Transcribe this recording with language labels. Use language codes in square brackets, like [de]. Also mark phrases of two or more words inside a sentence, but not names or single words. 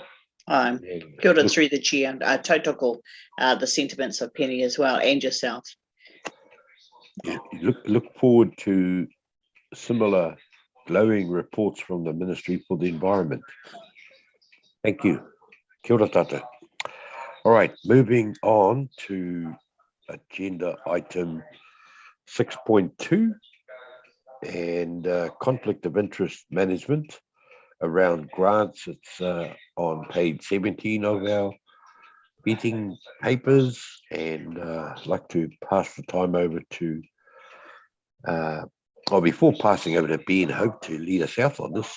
[en] Aye. [mi] Kia ora [en] through the chair. Tautoko the sentiments of Penny as well, and yourself. Look forward to similar glowing reports from the Ministry for the Environment. Thank you. [mi] Kia ora tata. [en] All right, moving on to agenda item 6.2 and conflict of interest management around grants. It's on page 17 of our meeting papers, and I'd like to pass the time over to before passing over to Ben Hope to lead us out on this.